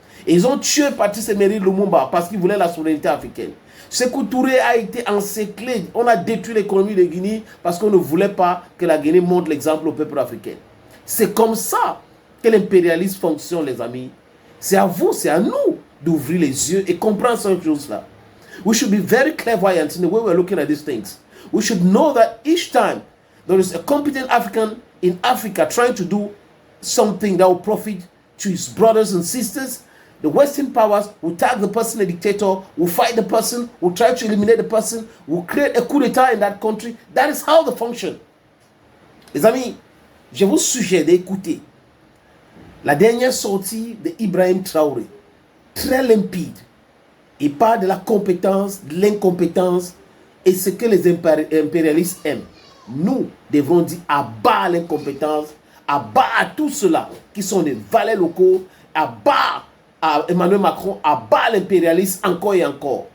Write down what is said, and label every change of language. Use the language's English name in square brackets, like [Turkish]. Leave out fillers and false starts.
[French] Ils ont tué Patrice Emery Lumumba parce qu'il voulait la souveraineté africaine. Sékou Touré a été encerclé. On a détruit l'économie de Guinée parce qu'on ne voulait pas que la Guinée montre l'exemple au peuple africain. C'est comme ça que l'impérialisme fonctionne, les amis. C'est à vous, c'est à nous d'ouvrir les yeux et comprendre ces choses-là. [English] We should be very clairvoyant in the way we're looking at these things. We should know that each time there is a competent African in Africa trying to do something that will profit to his brothers and sisters, the Western powers will tag the person a dictator, will fight the person, will try to eliminate the person, will create a coup d'etat in that country. That is how they function. [French] Les amis, je vous suggère d'écouter la dernière sortie de Ibrahim Traoré. Très limpide. Il parle de la compétence, de l'incompétence et ce que les impérialistes aiment. Nous devons dire à bas l'incompétence, à bas à tous ceux-là qui sont des valets locaux, à bas à Emmanuel Macron, à bas l'impérialisme encore et encore.